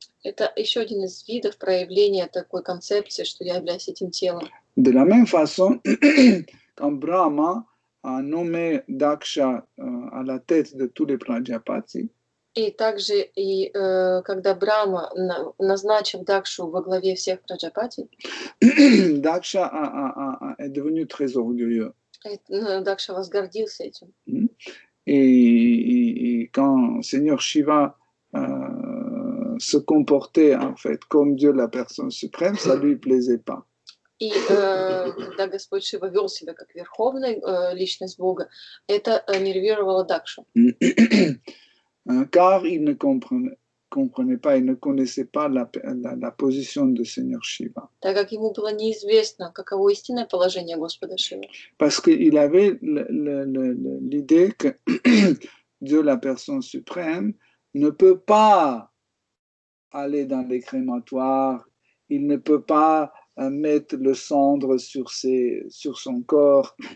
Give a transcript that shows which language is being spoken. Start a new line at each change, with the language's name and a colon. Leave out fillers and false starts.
Russian: Это еще один из видов проявления такой концепции, что я являюсь этим телом.
French: De la même façon, quand Brahma a nommé Daksha à la tête de tous les Prajapati,
Russian: и также и когда Брахма назначил Дакшу во главе всех Праджапати,
French: Daksha est devenu très orgueilleux.
Russian: Дакша возгордился этим.
French: Et quand Seigneur Shiva se comportait en fait comme Dieu, la personne suprême, ça lui plaisait pas.
Russian: И когда Господь Шива вел себя как верховная личность Бога, это нервировало Дакшу.
French: Car il ne comprenait pas, il ne connaissait pas la position de Seigneur Shiva.
Russian: Так как ему было неизвестно, каково истинное положение Господа Шивы.
French: Parce qu'il avait l'idée que Dieu, la personne suprême, ne peut pas aller dans les crématoires, il ne peut pas mettre le cendre sur son corps.